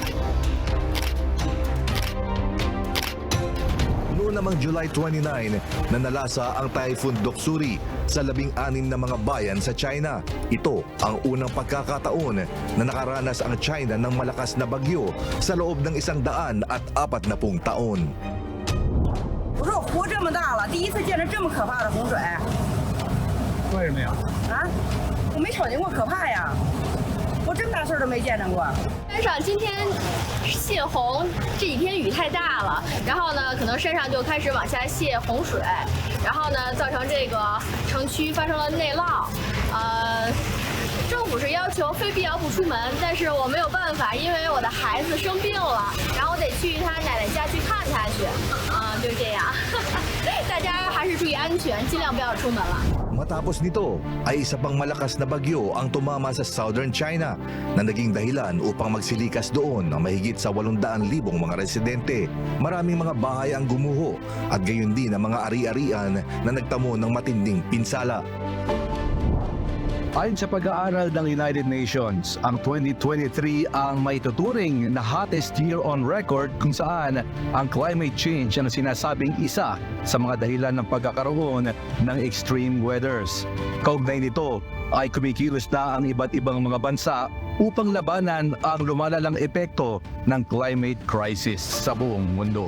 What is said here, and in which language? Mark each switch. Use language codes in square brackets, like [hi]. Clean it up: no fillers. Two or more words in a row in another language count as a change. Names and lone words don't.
[tl] Noong namang July 29, nanalasa ang Typhoon Doksuri sa 16 na mga bayan sa China. Ito ang unang pagkakataon na nakaranas ang China ng malakas na bagyo sa loob ng 140 taon. [zh] 我说我活这么大了，第一次见着这么可怕的洪水。为什么呀？啊，我没瞅见过可怕呀！我这么大样事儿都没见着过。山上今天泄洪，这几天雨太大了，然后呢，可能山上就开始往下泄洪水，然后呢，造成这个城区发生了内涝。政府是要求非必要不出门，但是我没有办法，因为我的孩子生病了，然后我得去他奶奶家去看他去，就这样。大家还是注意安全，尽量不要出门了。 [tl] Matapos nito ay isa pang malakas na bagyo ang tumama sa Southern China na naging dahilan upang magsilikas doon ang mahigit sa 800,000 mga residente. Maraming mga bahay ang gumuho at gayon din ang mga ari-arian na nagtamo ng matinding pinsala. Ayon sa pag-aaral ng United Nations, ang 2023 ang maituturing na [en] hottest year on record [tl] kung saan ang [en] climate change [tl] ang sinasabing isa sa mga dahilan ng pagkakaroon ng [en] extreme weathers. [tl] Kaugnay nito ay kumikilos na ang iba't ibang mga bansa upang labanan ang lumalalang epekto ng [en] climate crisis [tl] sa buong mundo.